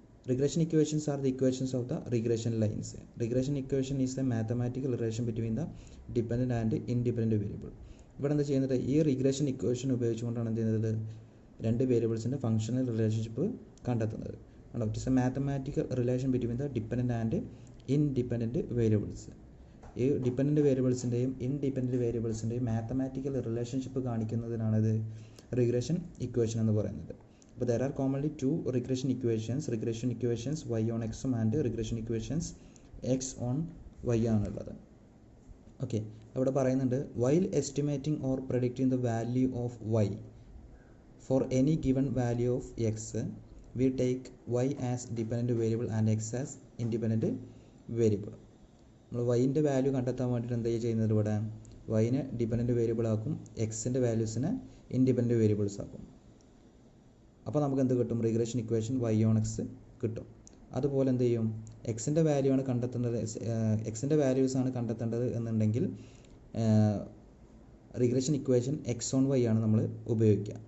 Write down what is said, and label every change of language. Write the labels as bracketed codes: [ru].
[en] Regression equations are the equations of the regression lines. Regression equation is a mathematical relation between the dependent and independent variable. [ml] ഇവിടെ എന്താ ചെയ്യുന്നത്, ഈ regression equation ഉപയോഗിച്ചുകൊണ്ടാണ് എന്ത് ചെയ്യുന്നത്, രണ്ട് വേരിയബിൾസിൻ്റെ ഫംഗ്ഷണൽ റിലേഷൻഷിപ്പ് കണ്ടെത്തുന്നത്. [en] It is a mathematical relation between the dependent and independent variables. [ml] ഈ dependent വേരിയബിൾസിൻ്റെയും independent വേരിയബിൾസിൻ്റെയും mathematical relationship കാണിക്കുന്നതിനാണിത് regression equation എന്ന് പറയുന്നത്. അപ്പോൾ [en] there are commonly two regression equations y on x and regression equations x on y [ml] ആണുള്ളത്. Okay, അവിടെ പറയുന്നുണ്ട് [en] while estimating or predicting the value of y for any given value of x we take y as dependent variable and x as independent variable. [ml] നമ്മൾ വൈൻ്റെ value കണ്ടെത്താൻ വേണ്ടിയിട്ട് എന്താ ചെയ്യുന്നത്, ഇവിടെ വൈനെ dependent variable ആക്കും, എക്സിൻ്റെ വാല്യൂസിനെ ഇൻഡിപെൻഡൻറ്റ് വേരിയബിൾസ് ആക്കും. അപ്പോൾ നമുക്ക് എന്ത് കിട്ടും, regression equation y on X കിട്ടും. അതുപോലെ എന്ത് ചെയ്യും, എക്സിൻ്റെ വാല്യൂ ആണ് കണ്ടെത്തേണ്ടത്, എക്സിൻ്റെ വാല്യൂസ് ആണ് കണ്ടെത്തേണ്ടത് എന്നുണ്ടെങ്കിൽ regression equation X on Y ആണ് നമ്മൾ ഉപയോഗിക്കുക.